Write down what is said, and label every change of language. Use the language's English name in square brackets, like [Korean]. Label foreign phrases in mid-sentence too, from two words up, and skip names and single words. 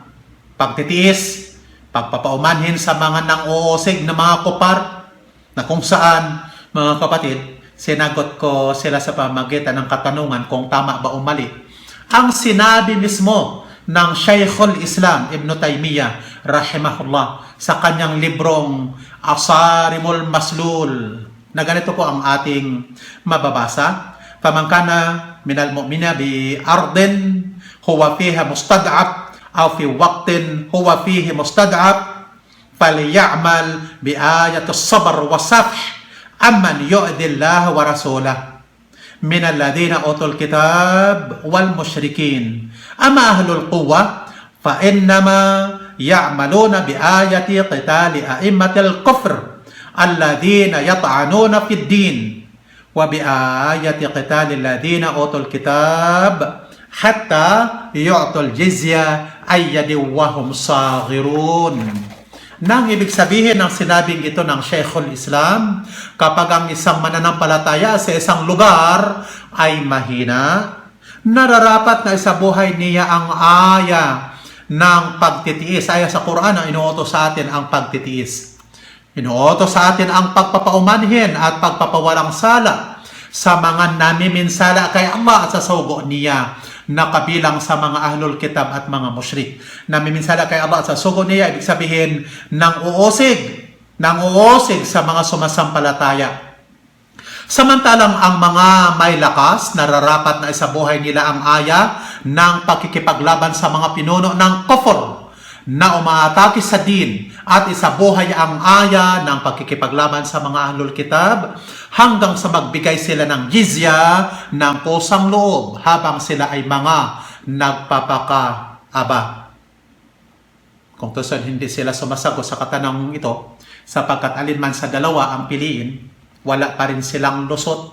[Filipino] Pagtitiis, pagpapaumanhin sa mga nang-uusig na mga kupar, na kung saan, mga kapatid, sinagot ko sila sa pamagitan ng katanungan kung tama ba o mali. Ang sinabi mismo ng Shaykhul Islam Ibn Taymiyyah rahimahullah sa kanyang librong Asarimul Maslul, na ganito po ang ating mababasa. [Arabic] فمن كان من المؤمنين بأرض هو فيها مستضعف أو في وقت هو فيه مستضعف فليعمل بآيات الصبر والصفح عمن يؤذي الله ورسوله من الذين أوتوا الكتاب والمشركين أما أهل القوة فإنما يعملون بآيات قتال أئمة الكفر الذين يطعنون في الدين وبآيات قتال الذين أوتوا الكتاب حتى يعطوا الجزية يد وهم صاغرون. [Filipino] Nang ibig sabihin ng sinabing ito ng Shaykhul Islam, kapag ang isang mananampalataya sa isang lugar ay mahina, nararapat na sa buhay niya ang aya ng pagtitiis. Aya sa Quran ang inuutos sa atin ang pagtitiis. Inuutos sa atin ang pagpapaumanhin at pagpapawalang sala sa mga namiminsala kay Allah at sa sugo niya, na kabilang sa mga [Arabic] أهل الكتاب [Filipino] at mga musyrik. Namiminsala kay Allah at sa sugo niya, ibig sabihin nang uusig sa mga sumasampalataya. Samantalang ang mga may lakas, nararapat na isabuhay nila ang aya ng pakikipaglaban sa mga pinuno ng kufr na umaatake sa din, at isabuhay ang aya ng pakikipaglaban sa mga [Arabic] أهل الكتاب [Filipino] hanggang sa magbigay sila ng jizya ng kusang loob habang sila ay mga nagpapakaaba. Kung tuson hindi sila sumasagot sa katanungang ito, sapagkat alinman sa dalawa ang piliin, wala pa rin silang lusot.